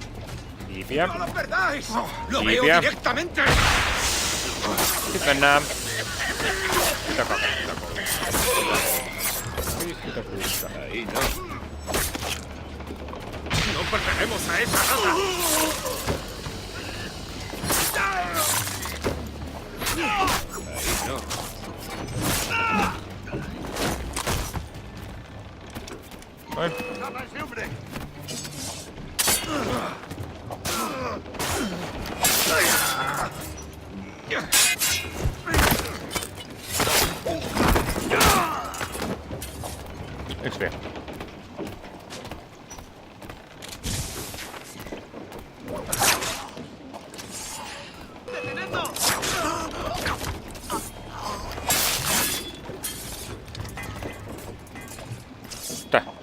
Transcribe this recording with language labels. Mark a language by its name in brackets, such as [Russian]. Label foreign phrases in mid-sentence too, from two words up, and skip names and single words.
[Spanish] ¡No lo perdáis! ¡Lo veo directamente! [Finnish] Nyt mennään. Mitä 56. [Spanish] Ahí no. ¡No perderemos a esa rata! Ahí no. [Finnish] Noin. Yksi vielä. Tää.